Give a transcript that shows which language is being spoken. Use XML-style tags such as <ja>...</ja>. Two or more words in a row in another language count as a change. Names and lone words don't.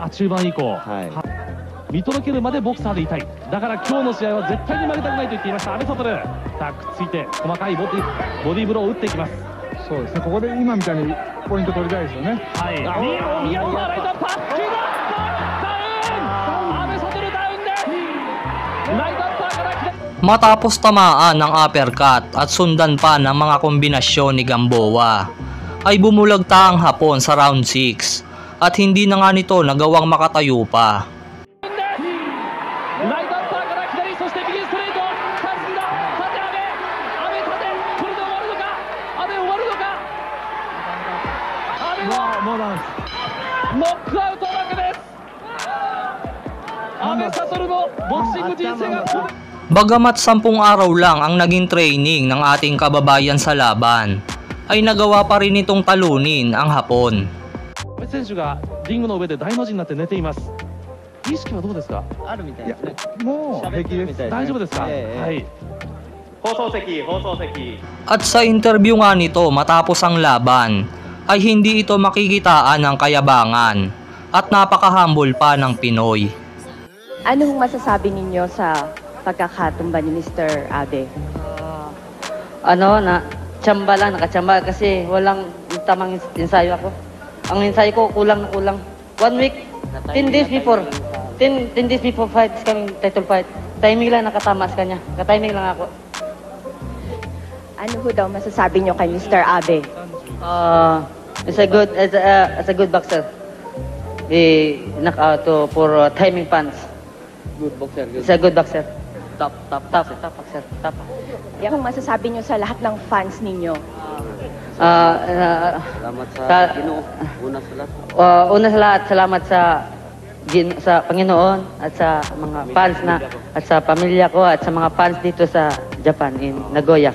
<ja>中盤以降、見届けるまでボクサーでいたい、だから今日の試合は絶対に負けたくないと言っていました阿部悟。さあくっついて細かいボディブローを打っていきます。そうですね、ここで今みたいにポイント取りたいですよね。宮本がライトアップ、ダウン、阿部悟ダウンでライトアッパーから来て、</ja> <tl>Matapos tamaan ng uppercut at sundan pa ng mga kombinasyon ni Gamboa, ay bumulagta ang Hapon sa round 6 at hindi na nga nito nagawang makatayo pa.</tl> <ja>ライトアッパーから左、そして右ストレート、さあ進んだ、縦阿部、これで終わるのか、阿部終わるのか、阿部はノックアウト負けです。阿部悟のボクシング人生が</ja> <tl>Bagamat 10 araw lang ang naging training ng ating kababayan sa laban, ay nagawa pa rin itong talunin ang Hapon.</tl> <ja>阿部選手がリングの上で大の字になって寝ています。意識はどうですか？あるみたいですね。もう平気です。大丈夫ですか？放送席。</ja> <tl>At sa interview nga nito matapos ang laban, ay hindi ito makikitaan ng kayabangan at napaka-humble pa ng Pinoy. Ano hong masasabi ninyo sa pagkakatumba ni Mr. Abe? Tsamba lang, nakachamba kasi walang tamang ensayo ako. Ang ensayo ko kulang na kulang.</tl> <en>1 week, 10 days before. 10 days before fight, kaming title fight.</en> <tl>Timing lang nakatama sa kanya. Ka-timing lang ako. Ano ho daw masasabi nyo kay Mr. Abe?</tl> <en>It's a good boxer. He knock out for timing punch. Good boxer. It's a good boxer. Top boxer. Top.</en> <tl>Yan hong masasabi nyo sa lahat ng fans ninyo?</tl> <ceb>Salamat sa Ginoo.</ceb> <tl>Una sa lahat, salamat sa Panginoon at sa mga fans at sa pamilya ko at sa mga fans dito sa Japan, in Nagoya.</tl>